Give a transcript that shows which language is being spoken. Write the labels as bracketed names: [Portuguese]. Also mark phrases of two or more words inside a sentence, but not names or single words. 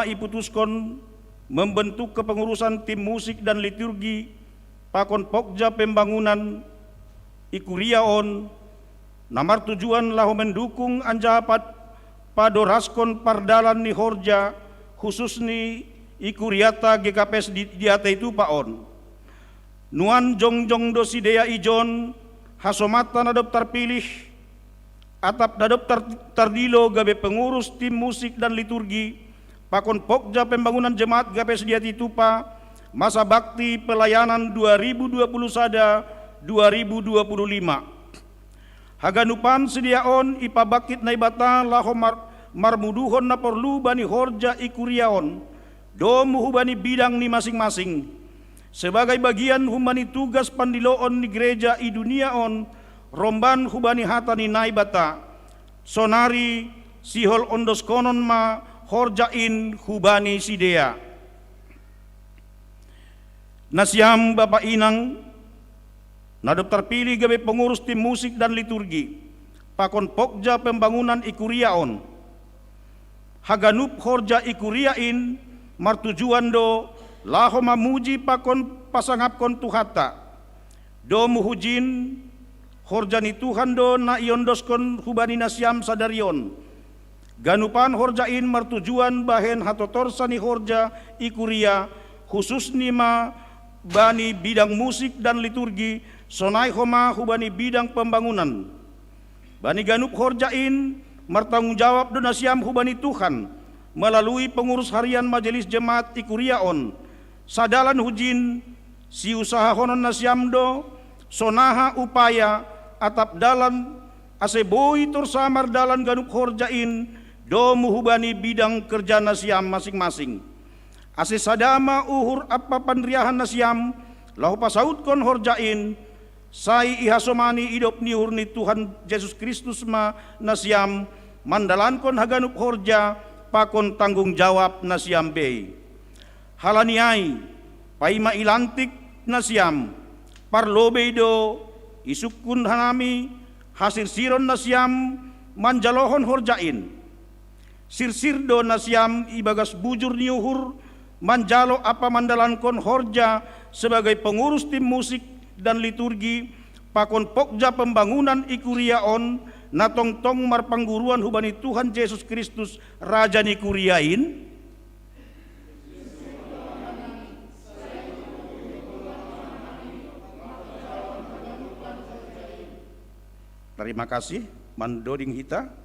[Batak Simalungun] iputuskon [Indonesian] membentuk kepengurusan tim musik dan liturgi [Batak Simalungun] pakon Pokja Pembangunan Ikuriaon namar tujuan lahu mendukung anjapat padoraskon pardalan ni Horja khusus ni Ikuriata GKPS diata itu paon nuan jongjong dosidea ijon hasomata nadop terpilih atap dadop tardilo gabe [Indonesian] pengurus tim musik dan liturgi [Batak Simalungun] pakon Pokja Pembangunan Jemaat GKPS diata itu pa [Indonesian] masa bakti pelayanan [Batak Simalungun] 2020 sada 2025 haganupan sediaon ipabakit na ibata marmuduhon na perlu bani horja ikuriaon, domu hubani bidang ni masing-masing. Sebagai bagian humani tugas pandiloon ni gereja i duniaon, romban hubani hatani naibata, sonari sihol ondos konon ma horjain hubani sidea. Nasiam Bapak Inang, nadop terpilih gabe [Indonesian] pengurus tim musik dan liturgi, [Batak Simalungun] pakon pokja pembangunan ikuriaon. Haganup horja ikuriain, martujuan do laho mamuji pakon pasangapkon tuhata. Do muhujin horjani Tuhan do na iondoskon hubani nasiam sadarion. Ganupan horjain martujuan bahen hatotorsani horja ikuria khusus nima bani [Indonesian] bidang musik dan liturgi [Batak Simalungun] sonai homa hubani [Indonesian] bidang pembangunan. [Batak Simalungun] Bani ganup horjain martanggung jawab donasiam hubani Tuhan [Indonesian] melalui pengurus harian majelis jemaat [Batak Simalungun] ikuriaon. Sadalan hujin si usaha honon nasiam do sonaha upaya atap dalan aseboi tursamar dalan ganup horjain do muhubani [Indonesian] bidang kerja [Batak Simalungun] nasiam masing-masing. Ase sadama uhur apa pandriahan nasiam lahu pasaut kon horjain sai ihasomani idop niur ni Tuhan Yesus Kristus ma nasiam mandalan kon haganup horja pakon tanggung jawab nasiam bei. Halaniai paima ilantik nasiam parlobe do isukun hanami hasir siron nasiam manjalohon horjain. Sirsir do nasiam ibagas bujur niuhur manjalo apa mandalan kon horja [Indonesian] sebagai pengurus tim musik dan liturgi [Batak Simalungun] pakon pokja pembangunan ikuriaon natong tong marpangguruan hubani Tuhan Yesus Kristus Raja nikuriain. [Indonesian] Terima kasih [Batak Simalungun] mandoding hita.